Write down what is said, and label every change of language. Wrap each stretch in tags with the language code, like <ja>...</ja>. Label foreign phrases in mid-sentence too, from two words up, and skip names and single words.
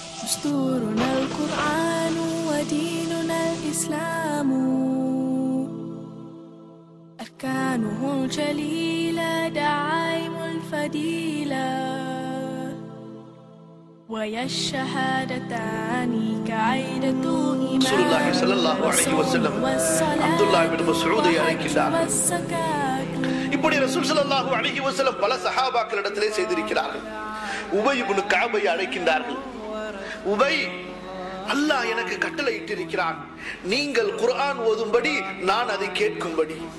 <ar>دستورنا القرآن وديننا الإسلام أركانه الجليلة دعائم الفضيلة ويا الشهادتان كعيدة إمام رسول الله صلى الله عليه وسلم عبد الله بن مسعود அழைக்கிறார்.</ar> <ta>இப்படி</ta> <ar>رسول صلى الله عليه وسلم</ar> <ta>பல சஹாபாக்களிடத்திலே செய்திருக்கிறார்கள். உபை இப்னு கஅபை அழைக்கின்றார்கள். உபை, அல்லாஹ் எனக்கு கட்டளை இட்டிருக்கிறான், நீங்கள் குர்ஆன் ஓதும்படி நான் அதை கேட்கும்படி.</ta>